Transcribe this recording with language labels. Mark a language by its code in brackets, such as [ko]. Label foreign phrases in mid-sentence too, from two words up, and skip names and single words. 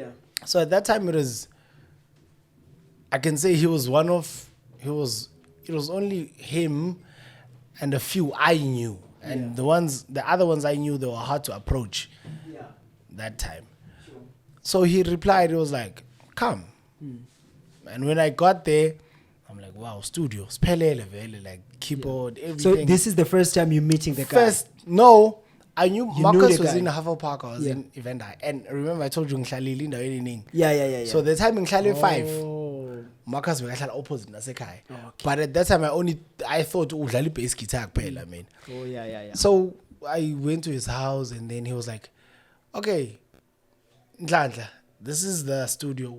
[en] So at that time, I can say it was only him and a few I knew. And the other ones I knew, they were hard to approach that time. Sure. So he replied, it was like, come. And when I got there, I'm like, wow, studio, [zu] spelele vele, [en] like keyboard, everything. So this is the first time you're meeting the guy? First, no, I knew You Marcus knew the was guy. in Hufflepuff, I was in Event High. And remember, I told you, [zu] ngihlalile indawo eningi. [en] Yeah. So the time in Nhlale 5, Oh. Marcus was opposite nasekhaya. Okay. But at that time, I thought, [zu] udlala bass guitar kuphela, [en] man. Oh, yeah. So I went to his house and then he was like, okay, Ndlandla, this is the studio.